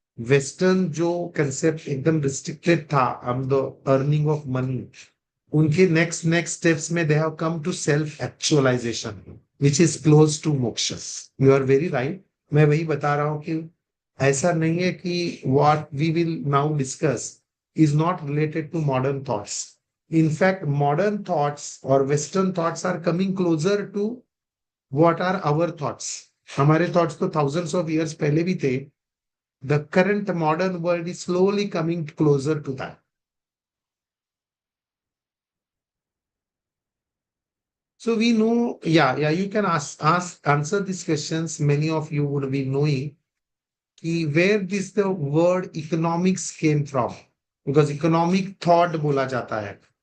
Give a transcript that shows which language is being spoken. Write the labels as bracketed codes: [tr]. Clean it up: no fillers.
[hi] Western जो concept एकदम restricted था [en] On the earning of money, उनके next steps में they have come to self actualisation which is close to moksha. You are very right. [hi] मैं वही बता रहा हूं कि ऐसा नहीं है कि [en] What we will now discuss is not related to modern thoughts. In fact, modern thoughts or Western thoughts are coming closer to what are our thoughts. [hi] हमारे thoughts तो thousands of years पहले भी थे. [en] The current modern world is slowly coming closer to that. So we know, you can answer these questions. Many of you would be knowing where this the word economics came from, because economic thought [hi] बोला जाता है.